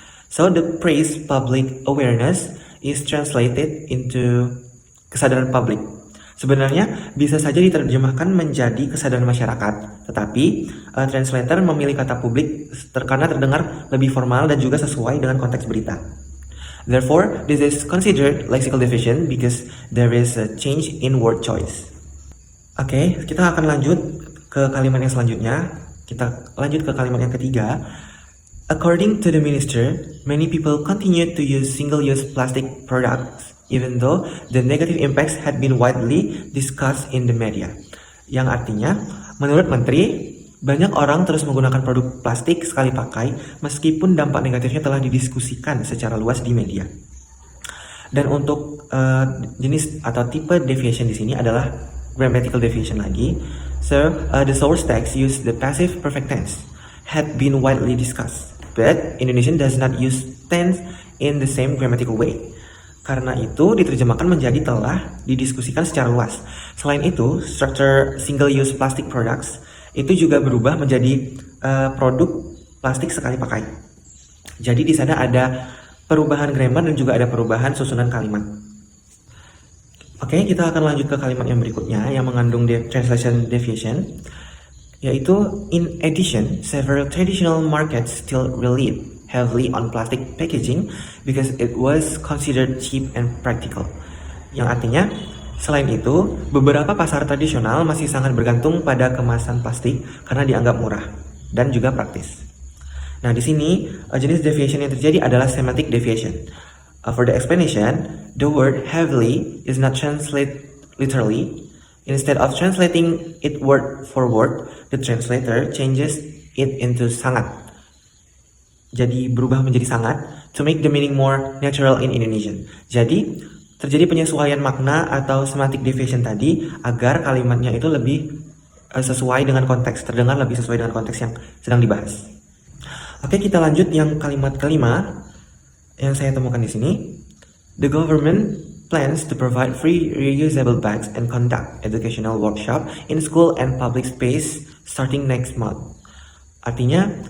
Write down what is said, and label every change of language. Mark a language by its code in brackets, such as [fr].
[en] So, the phrase public awareness is translated into [id] kesadaran publik. Sebenarnya bisa saja diterjemahkan menjadi kesadaran masyarakat, tetapi translator memilih kata publik karena terdengar lebih formal dan juga sesuai dengan konteks berita. [en] Therefore, this is considered lexical deviation because there is a change in word choice. [id] Oke, kita akan lanjut ke kalimat yang selanjutnya. Kita lanjut ke kalimat yang ketiga. [en] According to the minister, many people continue to use single-use plastic products even though the negative impacts had been widely discussed in the media. [id] Yang artinya, menurut menteri, banyak orang terus menggunakan produk plastik sekali pakai meskipun dampak negatifnya telah didiskusikan secara luas di media. Dan untuk jenis atau tipe deviation di sini adalah grammatical deviation lagi. [en] So, the source text used the passive perfect tense had been widely discussed, but Indonesian does not use tense in the same grammatical way. [id] Karena itu diterjemahkan menjadi telah didiskusikan secara luas. Selain itu, structure [en] single-use plastic products [id] itu juga berubah menjadi produk plastik sekali pakai. Jadi di sana ada perubahan grammar dan juga ada perubahan susunan kalimat. Oke, kita akan lanjut ke kalimat yang berikutnya yang mengandung translation deviation, yaitu [en] in addition, several traditional markets still relied heavily on plastic packaging because it was considered cheap and practical. [id] Yang artinya, selain itu, beberapa pasar tradisional masih sangat bergantung pada kemasan plastik karena dianggap murah dan juga praktis. Nah, di sini jenis deviation yang terjadi adalah semantic deviation. [en] For the explanation, the word heavily is not translated literally. Instead of translating it word for word, the translator changes it into [id] sangat. Jadi berubah menjadi sangat [en] to make the meaning more natural in Indonesian. [id] Jadi terjadi penyesuaian makna atau semantic deviation tadi agar kalimatnya itu lebih sesuai dengan konteks, terdengar lebih sesuai dengan konteks yang sedang dibahas. Oke, kita lanjut yang kalimat kelima yang saya temukan di sini. The government plans to provide free reusable bags and conduct educational workshop in school and public space starting next month. Artinya,